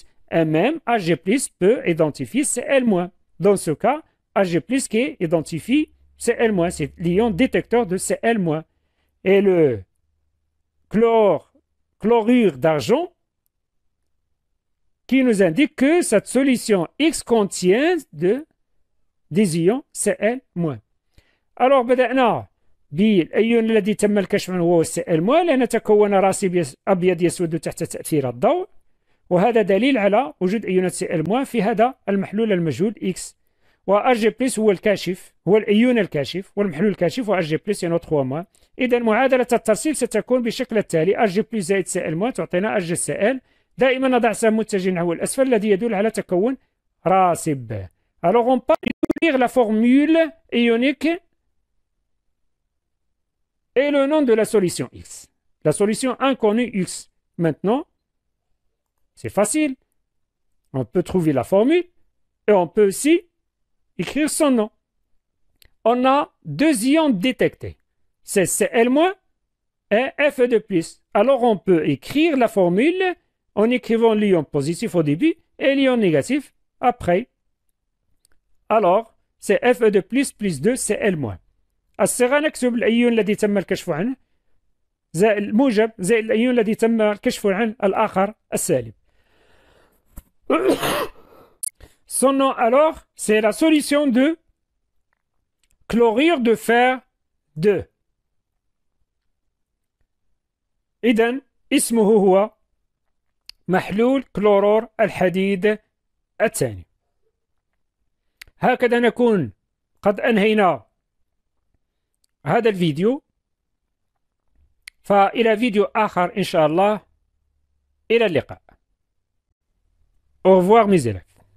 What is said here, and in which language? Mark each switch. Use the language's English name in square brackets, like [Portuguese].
[French] et même Ag+ peut identifier Cl-. Dans ce cas, Ag+ qui identifie Cl-, c'est l'ion détecteur de Cl-. Et le chlorure d'argent qui nous indique que cette solution X contient des ions Cl-. [Arabic] Alors بدأنا بالأيون الذي تم الكشف عنه هو Cl-، لأن تكون راسب أبيض يسود تحت تأثير الضوء، وهذا دليل على وجود أيونات Cl- في هذا المحلول المجهول X. وأج+ هو الكاشف، هو الأيون الكاشف والمحلول الكاشف، وأج+ يعني 3-. إذا معادلة الترسيب ستكون بالشكل التالي: أج+ زائد Cl- تعطينا أج Cl. دائما نضع سهم متجه نحو الأسفل الذي يدل على تكون راسب. [French] Alors on part d'écrire la formule ionique et le nom de la solution X. La solution inconnue X. Maintenant, c'est facile. On peut trouver la formule et on peut aussi écrire son nom. On a deux ions détectés. C'est Cl- et Fe2+. Alors on peut écrire la formule en écrivant l'ion positif au début et l'ion négatif après. Alors, c'est Fe2+ plus 2 Cl-. [Arabic] الصيغة نكتب الأيون الذي تم الكشف عنه زائد الموجب زائد الأيون الذي تم الكشف عن الآخر السالب. [French] Son nom alors, c'est la solution de chlorure de fer 2. [Arabic] إذن اسمه هو محلول كلورور الحديد الثاني. هكذا نكون قد أنهينا هذا الفيديو، فإلى فيديو آخر إن شاء الله. إلى اللقاء. [French] Au revoir mes élèves.